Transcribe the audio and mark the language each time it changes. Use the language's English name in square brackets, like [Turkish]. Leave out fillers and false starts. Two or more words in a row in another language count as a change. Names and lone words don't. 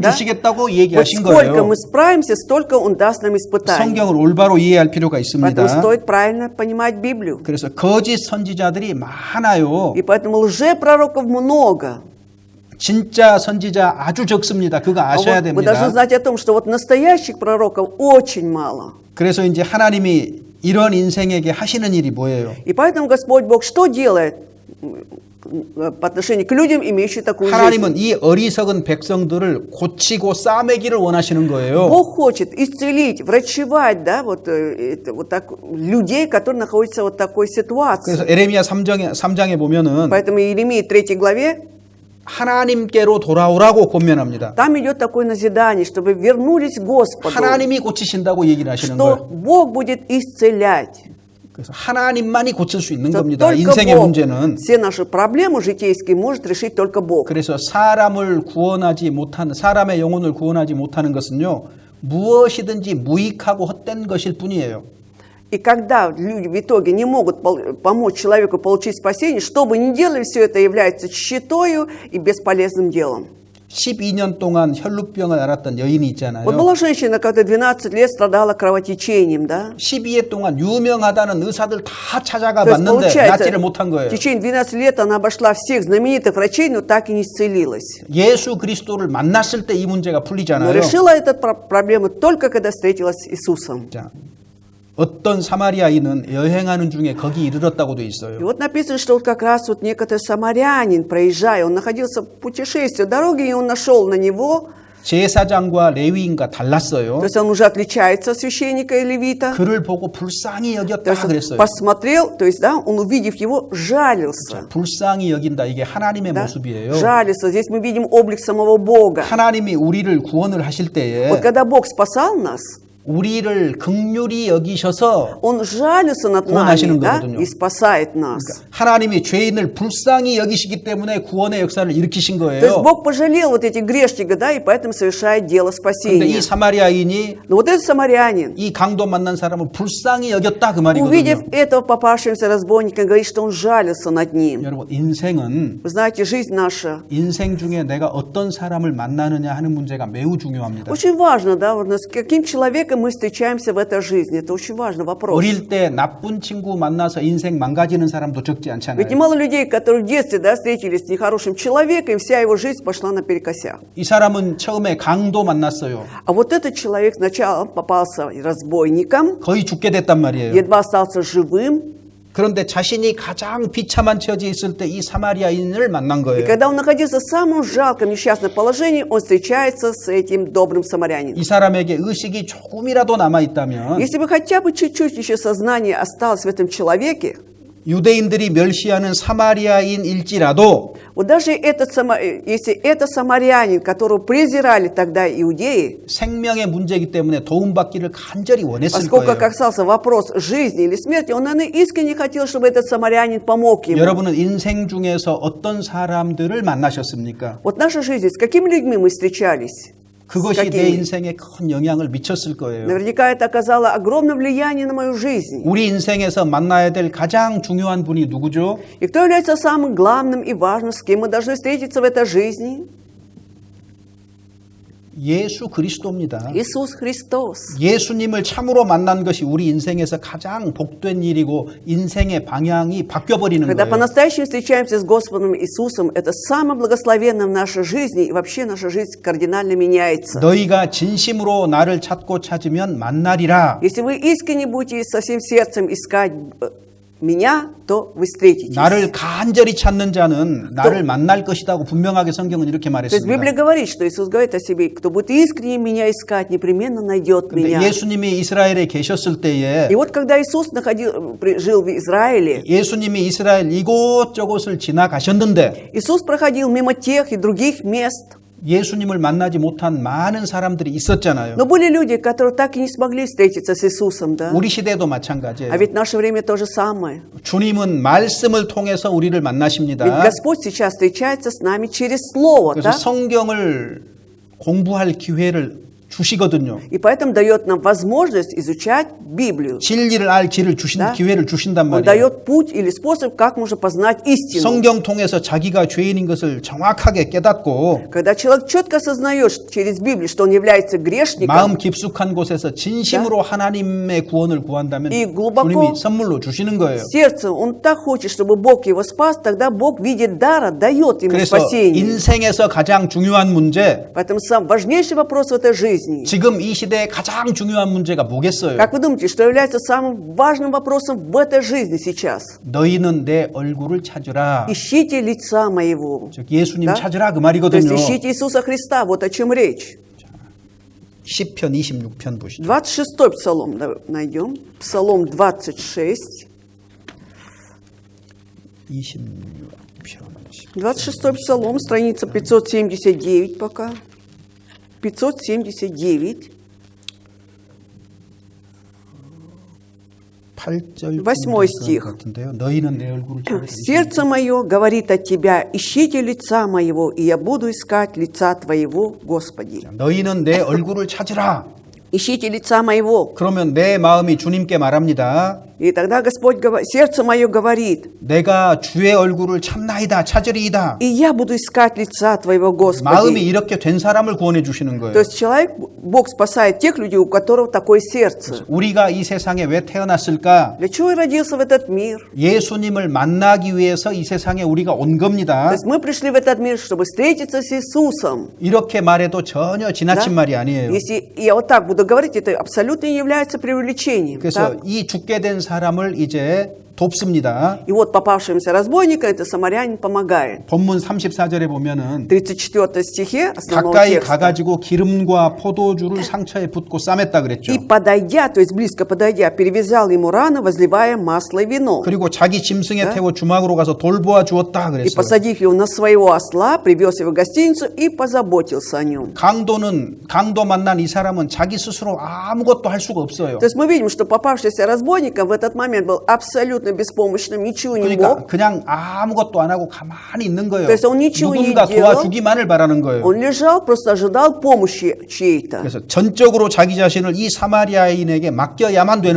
[Russian] Да? [Korean] 주시겠다고 [Russian] Вот [Korean] 얘기하신 [Russian] сколько [Korean] 거예요. [Russian] мы справимся, столько Он даст нам испытаний. [Korean] 성경을 올바로 이해할 필요가 있습니다. [Russian] Поэтому стоит правильно понимать Библию. [Korean] 그래서 거짓 선지자들이 많아요. [Russian] И поэтому лжепророков много. [Korean] 진짜 선지자 아주 적습니다. 그거 [Russian] А [Korean] 아셔야 [Russian] вот вы должны [Korean] 됩니다. [Russian] знать о том, что вот настоящих пророков очень мало. [Korean] 그래서 이제 하나님이 이런 인생에게 하시는 일이 뭐예요? [Russian] И поэтому Господь Бог что делает по отношению к людям, имеющим такую жизнь? [Korean] 하나님은 이 어리석은 백성들을 고치고 싸매기를 원하시는 거예요. [Russian] Бог хочет исцелить, врачевать, да, вот так, людей, которые находятся в вот такой ситуации. [Korean] 그래서 에레미야 3장에 보면은 [Russian] Поэтому Иеремии 3 главе [Korean] 하나님께로 돌아오라고 권면합니다. [Russian] там идет такое назидание, чтобы вернулись к Господу, [Korean] 하나님이 고치신다고 얘기를 하시는 [Russian] что [Korean] 거예요. [Russian] Бог будет исцелять. [Korean] 그래서 하나님만이 고칠 수 있는 [Russian] Что [Korean] 겁니다. [Russian] только [Korean] 인생의 [Russian] Бог [Korean] 문제는. [Russian] все наши проблемы житейские может решить только Бог. [Korean] 그래서 사람을 구원하지 못하는 사람의 영혼을 구원하지 못하는 것은요. 무엇이든지 무익하고 헛된 것일 뿐이에요. [Russian] И когда люди в итоге не могут помочь человеку получить спасение, что бы ни делали, все это является тщетою и бесполезным делом. [Korean] 12년 동안 혈루병을 앓았던 여인이 있잖아요. [Russian] Вот была женщина, которая 12 лет страдала кровотечением, да? [Korean] 12회 동안 유명하다는 의사들 다 찾아가 [Russian] То есть, [Korean] 봤는데 [Russian] получается, [Korean] 낫지를 못한 [Russian] в [Korean] 거예요. [Russian] течение 12 лет она обошла всех знаменитых врачей, но так и не исцелилась. [Korean] 예수 그리스도를 만났을 때 이 문제가 [Russian] Но [Korean] 풀리잖아요. [Russian] решила эту проблему только когда встретилась с Иисусом. [Korean] 자, 어떤 사마리아인은 여행하는 중에 거기 이르렀다고 돼 [Russian] И [Korean] 있어요. [Russian] вот написано, что вот как раз вот некоторый самарянин, проезжая, он находился в путешествии, дороги, и он нашел на него, [Korean] 제사장과 레위인과 달랐어요. [Russian] то есть он уже отличается от священника и левита. [Korean] 그를 보고 불쌍히 [Russian] То [Korean] 여겼다 [Russian] есть он [Korean] 그랬어요. [Russian] посмотрел, то есть, да, он, увидев его, жалился. [Korean] 불쌍히 여긴다. 이게 하나님의 [Russian] Да? [Korean] 모습이에요. [Russian] Жалился. Здесь мы видим облик самого Бога. [Korean] 하나님이 우리를 구원을 하실 때에 [Russian] Вот когда Бог спасал нас, [Korean] 우리를 긍휼히 여기셔서 [Russian] Он жалится над [Korean] 구원하시는 [Russian] нами, да, [Korean] 거거든요. [Russian] и спасает нас. [Korean] 하나님이 죄인을 불쌍히 여기시기 때문에 구원의 역사를 일으키신 [Russian] То есть [Korean] 거예요. [Russian] Бог пожалел вот этих грешников, да, и поэтому совершает дело [Korean] 그런데 이 [Russian] спасения. [Korean] 사마리아인이 [Russian] Но вот этот самарянин, [Korean] 이 강도 만난 사람을 불쌍히 여겼다 그 [Russian] увидев [Korean] 말이거든요. [Russian] этого попавшегося разбойника, говорит, что он жалился над ним. [Korean] 여러분 인생은 [Russian] Вы знаете, жизнь наша [Korean] 인생 중에 내가 어떤 사람을 만나느냐 하는 문제가 매우 중요합니다. [Russian] очень важно, да, вот с каким человеком мы встречаемся в этой жизни. Это очень важный вопрос. [Korean] 어릴 때 나쁜 친구 만나서 인생 망가지는 사람도 적지 [Russian] Ведь [Korean] 않잖아요. [Russian] немало людей, которые в детстве, да, встретились с нехорошим человеком, и вся его жизнь пошла наперекосяк. [Korean] 이 사람은 처음에 강도 만났어요. [Russian] А вот этот человек сначала попался разбойником, [Korean] 거의 죽게 됐단 말이에요. [Russian] едва остался живым, [Korean] 그런데 자신이 가장 비참한 처지에 있을 때 이 사마리아인을 만난 [Russian] и [Korean] 거예요. [Russian] когда он находился в самом жалком, несчастном положении, он встречается с этим добрым самарянином. [Korean] 이 사람에게 의식이 조금이라도 남아 있다면 [Russian] Если бы хотя бы чуть-чуть еще сознание осталось в этом человеке, [Korean] 유대인들이 멸시하는 사마리아인일지라도 [Russian] вот даже если это самарянин, которого презирали тогда иудеи, [Korean] 생명의 문제이기 때문에 도움받기를 간절히 원했을 [Russian] поскольку [Korean] 거예요. [Russian] касался вопрос жизни или смерти, он, наверное, искренне хотел, чтобы этот самарянин помог ему. [Korean] 여러분은 인생 중에서 어떤 사람들을 만나셨습니까? [Russian] Вот наша жизнь, с какими людьми мы встречались? [Korean] 그것이 내 [Russian] какими? [Korean] 인생에 큰 영향을 미쳤을 거예요. [Russian] Наверняка это оказало огромное влияние на мою жизнь. [Korean] 우리 인생에서 만나야 될 가장 중요한 분이 누구죠? [Russian] И кто является самым главным и важным, с кем мы должны встретиться в этой жизни? [Korean] 예수 그리스도입니다. [Russian] Иисус Христос. [Korean] 예수님을 참으로 만난 것이 우리 인생에서 가장 복된 일이고 인생의 방향이 바뀌어버리는 [Russian] Когда [Korean] 거예요. [Russian] по-настоящему встречаемся с Господом Иисусом, это самое благословенное в нашей жизни, и вообще наша жизнь кардинально меняется. [Korean] 너희가 진심으로 나를 찾고 찾으면 만나리라. [Russian] Если вы искренне будете со всем сердцем искать меня, то вы встретитесь. [Korean] 나를 간절히 찾는 자는 나를 만날 것이라고 분명하게 성경은 이렇게 [Russian] То есть Библия [Korean] 말했습니다. [Russian] говорит, что Иисус говорит о себе, кто будет искренне меня искать, непременно найдет [Korean] 근데 [Russian] меня. [Korean] 예수님이 이스라엘에 계셨을 때에 [Russian] И вот когда Иисус жил в Израиле, [Korean] 예수님이 이스라엘 이곳저곳을 지나가셨는데 [Russian] Иисус проходил мимо тех и других мест, [Korean] 예수님을 만나지 못한 많은 사람들이 있었잖아요. [Russian] Но были люди, которые так и не смогли встретиться с Иисусом, да? [Korean] 우리 시대도 마찬가지예요. [Russian] А ведь в наше время то же самое. [Korean] 주님은 말씀을 통해서 우리를 [Russian] Ведь [Korean] 만나십니다. [Russian] Господь сейчас встречается с нами через Слово, [Korean] 그래서 [Russian] да? [Korean] 성경을 공부할 기회를 주시거든요. [Russian] И поэтому дает нам возможность изучать Библию. [Korean] 진리를 알 기회를 [Russian] Да? [Korean] 기회를 주신단 [Russian] Он [Korean] 말이에요. [Russian] дает путь или способ, как можно познать истину. [Korean] 성경 통해서 자기가 죄인인 것을 정확하게 깨닫고 [Russian] Когда человек четко осознает через Библию, что он является [Korean] 마음 [Russian] грешником, [Korean] 깊숙한 곳에서 진심으로 하나님의 구원을 구한다면 [Russian] 이 глубоко [Korean] 주님이 선물로 주시는 거예요. [Russian] сердцем он так хочет, чтобы Бог его спас, тогда Бог в виде дара дает ему [Korean] 그래서 [Russian] спасение. [Korean] 인생에서 가장 중요한 문제, [Russian] Поэтому сам важнейший вопрос в этой жизни. [Korean] 지금 이 시대의 가장 중요한 문제가 뭐겠어요? [Russian] Как вы думаете, что является самым важным вопросом в этой жизни сейчас? [Korean] 너희는 내 얼굴을 찾으라. [Russian] Ищите лица моего. [Korean] 즉 예수님 [Russian] Да? [Korean] 찾으라 그 [Russian] То есть [Korean] 말이거든요. [Russian] ищите Иисуса Христа, вот о чем речь. [Korean] 시편 26편 보시죠. [Russian] 26-й псалом найдем. Псалом 26. [Korean] 26편. [Russian] 26-й псалом, страница 579 пока. [Korean] 579. 8절 [Russian] 8 стих. [Korean] 같은데요. 너희는 내 얼굴을 찾으라. [Russian] «Сердце мое говорит от Тебя, ищите лица моего, и я буду искать лица Твоего, Господи». [Korean] 너희는 내 얼굴을 찾으라. [Russian] Ищите лица моего. [Korean] 그러면 내 마음이 주님께 말합니다. [Russian] И тогда Господь говорит, сердце мое говорит, [Korean] 내가 주의 얼굴을 찾나이다, 찾으리이다. [Russian] и я буду искать лица Твоего, [Korean] 마음이 [Russian] Господи. [Korean] 이렇게 된 사람을 구원해 주시는 거예요. [Russian] То есть человек, Бог спасает тех людей, у которых такое сердце. [Korean] 우리가 이 세상에 왜 태어났을까? [Russian] Для чего я родился в этот мир? [Korean] 예수님을 만나기 위해서 이 세상에 우리가 온 [Russian] То [Korean] 겁니다. [Russian] есть мы пришли в этот мир, чтобы встретиться с Иисусом. [Korean] 이렇게 말해도 전혀 지나친 [Russian] Да? [Korean] 말이 아니에요. [Russian] Если я вот так буду говорить, это абсолютно не является преувеличением. [Korean] 그래서 [Russian] так? [Korean] 이 죽게 된 사람을 이제 돕습니다. [Russian] И вот попавшимся разбойника это самарянин помогает. [Korean] 본문 34절에 보면은 [Russian] 34 стихе основного [Korean] 가까이 [Russian] текста. [Korean] 가가지고 기름과 포도주를 상처에 붓고 싸맸다 그랬죠. [Russian] И подойдя, то есть близко подойдя, перевязал ему раны, возливая масло и вино. [Korean] 그리고 자기 짐승에 태워 주막으로 가서 돌보아 주었다 [Russian] И [Korean] 그랬어요. [Russian] посадив его на своего осла, привез его в гостиницу и позаботился о нем. [Korean] 강도 만난 이 사람은 자기 스스로 아무것도 할 수가 없어요. [Russian] То есть мы видим, что попавшийся разбойником в этот момент был абсолютно беспомощным, ничего не [Korean] 그러니까 [Russian] мог. [Korean] 그냥 아무것도 안 하고 가만히 있는 거예요. [Russian] То есть он ничего не [Korean] 누군가 [Russian] делал. [Korean] 도와주기만을 바라는 거예요. [Russian] Он лежал, просто ожидал помощи чьей-то. [Korean] 그래서 전적으로 자기 자신을 이 사마리아인에게 맡겨야만 되는